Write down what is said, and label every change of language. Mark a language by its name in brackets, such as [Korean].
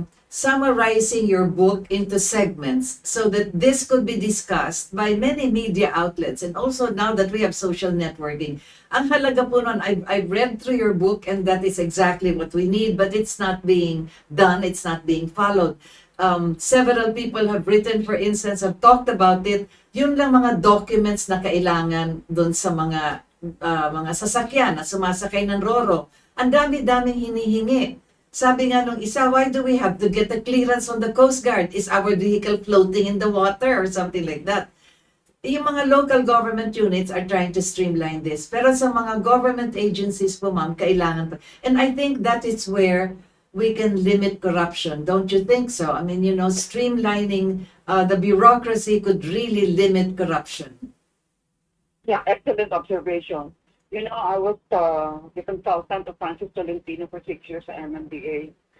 [English] summarizing your book into segments so that this could be discussed by many media outlets, and also now that we have social networking. Ang halaga po nun, I've read through your book and that is exactly what we need, but it's not being done, it's not being followed. Several people have written, for instance, have talked about it. [Filipino] Yun lang mga documents na kailangan doon sa mga sasakyan na sumasakay ng Roro. [English] Ang dami-daming hinihingi. Sabi nga nung isa, why do we have to get a clearance on the Coast Guard? Is our vehicle floating in the water or something like that? Yung mga local government units are trying to streamline this. [Filipino] Pero sa mga government agencies po, ma'am, kailangan pa. [English] And I think that is where we can limit corruption. Don't you think so? I mean, streamlining the bureaucracy could really limit corruption. Yeah, excellent observation. I was the consultant of Francis Tolentino for 6 years sa MMDA.